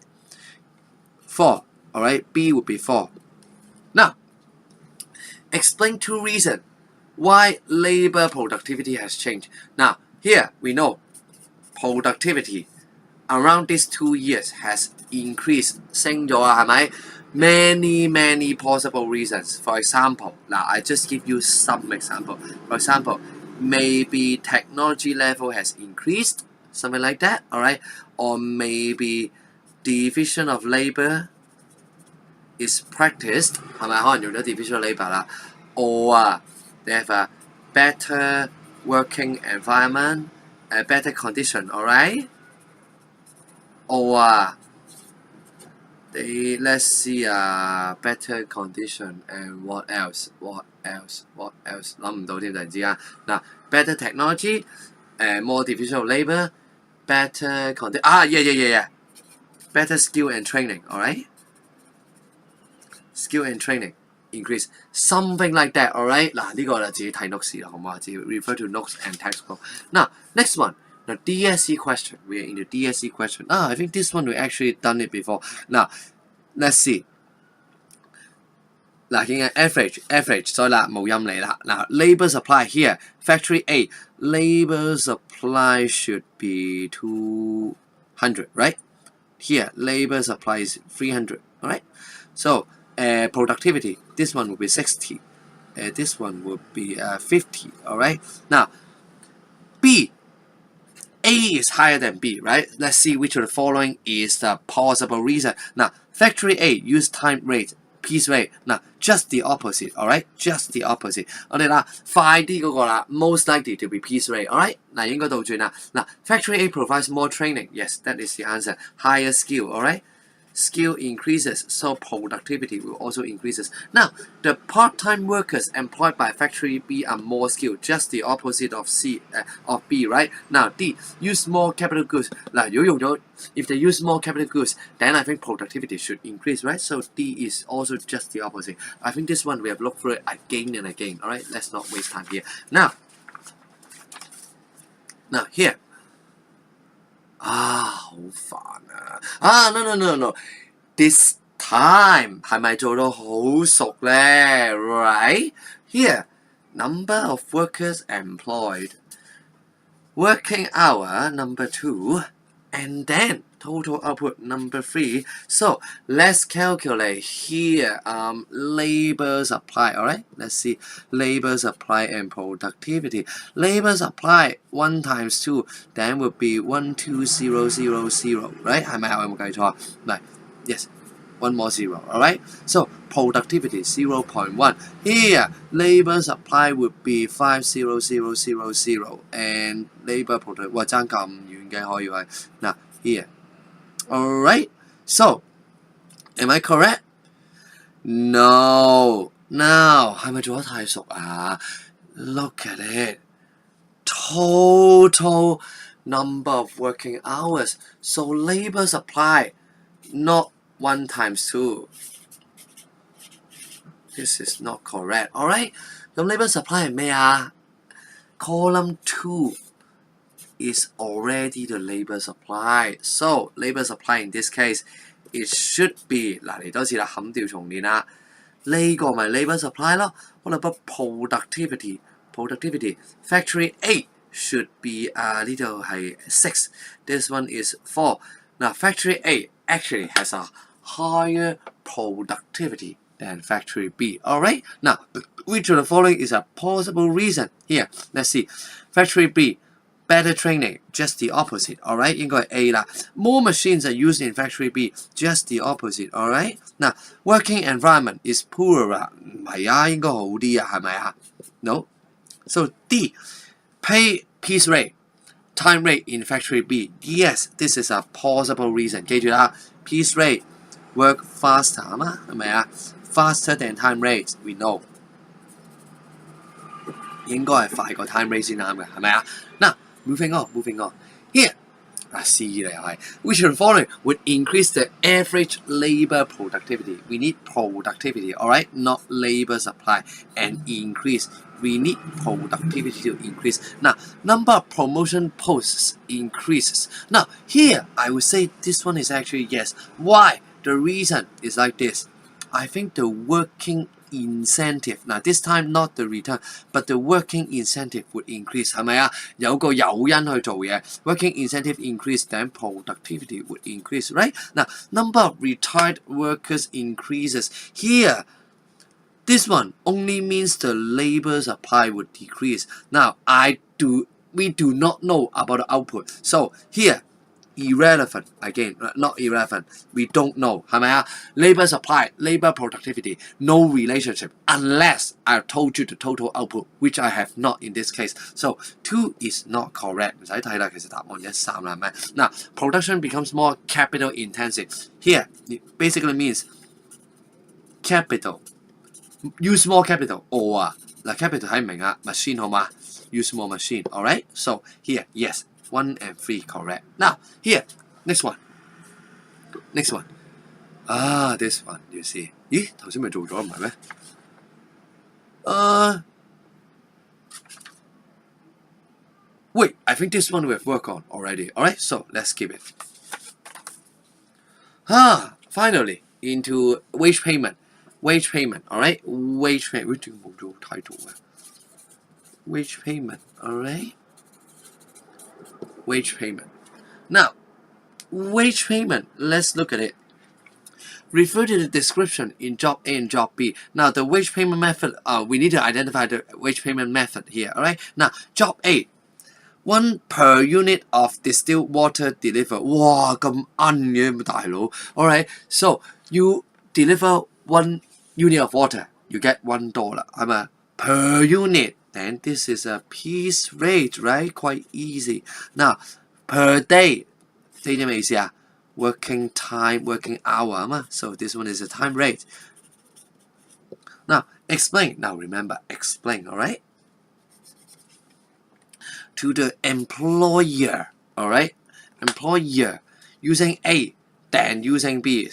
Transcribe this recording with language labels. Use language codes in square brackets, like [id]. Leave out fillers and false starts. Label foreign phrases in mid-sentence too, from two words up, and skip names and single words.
[en] 4. Alright, B would be 4. Now, explain 2 reasons why labor productivity has changed. Now, here we know productivity around these 2 years has increased. [yue] 升咗啊，係咪？ [en] Many possible reasons. For example, now I just give you some example. For example, maybe technology level has increased, something like that, alright? Or maybe division of labor is practiced, [yue] 係咪？可能用咗 [en] division of labor 啦。Or they have a better working environment, a better condition, alright? Or let's see better condition and what else? [yue] 諗唔到添，突然之間。 [en] 嗱 better technology, more division of labor, better condition. Yeah. Better skill and training, alright? Skill and training increase, something like that, alright? [yue] 嗱呢個就自己睇 notes 啦，好唔好啊？自己 [en] refer to notes and textbook. Now next one. Now DSE question. We are in the DSE question. I think this one we actually done it before. Now let's see. [yue] 嗱，見嘅 average， 所以啦冇音嚟啦。 [en] 嗱 ，labor supply here factory A labor supply should be 200, right? Here labor supply is 300, alright? So productivity, this one will be 60. This one would be 50, alright? Now B. A is higher than B, right? Let's see which of the following is the possible reason. Now, factory A use time rate, piece rate. Now, just the opposite, alright? Just the opposite. [yue] 我哋啦，快啲嗰個啦 [en] most likely to be piece rate, alright? [yue] 嗱，應該倒轉啦。 [en] 嗱 factory A provides more training. Yes, that is the answer. Higher skill, alright? Skill increases, so productivity will also increases. Now, the part-time workers employed by factory B are more skilled, just the opposite of of B, right? Now, D, use more capital goods. Now, if they use more capital goods, then I think productivity should increase, right? So D is also just the opposite. I think this one we have looked through it again and again. All right, let's not waste time here. Now here. [yue] 好煩啊 [en] ！no no no no this time [yue] 係咪做到好熟呢 [en] right here number of workers employed working hour number 2 and then total output number 3. So let's calculate here labor supply. Alright, let's see labor supply and productivity. Labor supply 1 times 2 then would be 12000, right? [yue] 係咪有冇計錯啊？唔係 [en] yes, one more zero. Alright, so productivity 0.1. Here labor supply would be 50000 and labor productivity [yue] 哇爭咁遠嘅可以係嗱 [en] here. Alright, so am I correct? No. Now [yue] 係咪做得太熟啊？ [en] Look at it. Total number of working hours. So labor supply not 1 times 2. This is not correct. Alright? [yue] 咁 labor supply 係咩啊？ [en] Column 2 is already the labor supply. So labor supply in this case, it should be [yue] 嗱嚟多次啦，冚掉重練啦。呢個咪 [en] labor supply [yue] 咯。好啦，不 [en] productivity factory A should be [yue] 呢度係 6. [en] This one is 4. Now factory A actually has a higher productivity than factory B. Alright? Now which of the following is a possible reason? Here, let's see. Factory B. Better training, just the opposite. Alright, [yue] 應該係 A 啦。 [en] More machines are used in factory B, just the opposite. Alright, now working environment is poorer. [yue] 唔係啊，應該好啲啊，係咪啊 ？No. [en] So D, pay piece rate, time rate in factory B. Yes, this is a possible reason. [yue] 記住啦 [en] ，piece rate work faster [yue] 啊嘛，係咪啊 [en] ？Faster than time rate, we know. [yue] 應該係快過 [en] time rate [yue] 先啱嘅，係咪啊？ [en] 嗱。Moving on. Here, C [yue] 嚟係 [en] which of the following would increase the average labor productivity? We need productivity, alright, not labor supply and increase. We need productivity to increase. Now, number of promotion posts increases. Now, here I would say this one is actually yes. Why? The reason is like this. I think the working incentive. Now this time not the return, but the working incentive would increase. [yue] 係咪啊？有個誘因去做嘢 [en] ，working incentive increase, then productivity would increase, right? Now number of retired workers increases. Here, this one only means the labor supply would decrease. Now we do not know about the output, so here. Irrelevant again, not irrelevant. We don't know, [yue] 係咪啊 [en] ？Labor supply, labor productivity, no relationship unless I told you the total output, which I have not in this case. So 2 is not correct. [yue] 唔使睇啦，其實答案1、3啦，係咪？ [en] 嗱 production becomes more capital intensive. Here it basically means capital, use more capital or 嗱 capital [yue] 睇唔明啊 [en] ，machine [yue] 好嘛 [en] ？Use more machine, alright? So here, yes. 1 and 3 correct. Now, here, next one. This one, you see. 咦，頭先咪做咗唔係咩 ？Wait, I think this one we have worked on already. Alright, so let's skip it. Finally, into wage payment. Alright? Wage payment, alright? Wage payment. Now, wage payment, let's look at it. Refer to the description in job A and job B. Now, the wage payment method, we need to identify the wage payment method here, alright? Now, job A, 1 per unit of distilled water delivered. [yue] 哇，咁奀嘅大佬 ，alright? [en] So, you deliver 1 unit of water, you get $1, [yue] 係咪 [en] per unit? Then this is a piece rate, right? Quite easy. Now, per day, [yue] 知唔知咩意思啊 [en] ？Working time, working hour 啊嘛。So this one is a time rate. Now, explain. Now remember, explain, alright? To the employer, alright? Employer, using A, then using B.